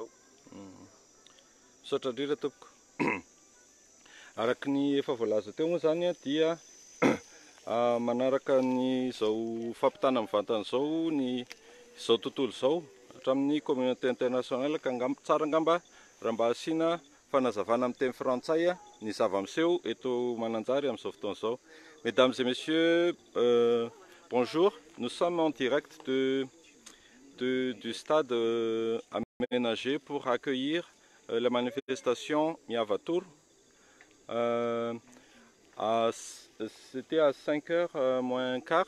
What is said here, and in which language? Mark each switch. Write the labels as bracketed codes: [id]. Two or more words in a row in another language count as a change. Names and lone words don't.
[mg] Misaotra indrindra tompoko. Araka ny efa voalaza teo moa zany dia manaraka ny izao fampitana amin'ny vantana izao ny izao tontolo izao hatramin'ny [fr] communauté internationale [mg] ka tsara angamba raha mba asiana fanazavana amin'ny teny frantsay ny zava-miseho eto Mananjary amin'izao fotoana izao. [fr] Mesdames et messieurs, bonjour. Nous sommes en direct du stade aménagé pour accueillir la manifestation Miavatur. C'était à 5h moins quart.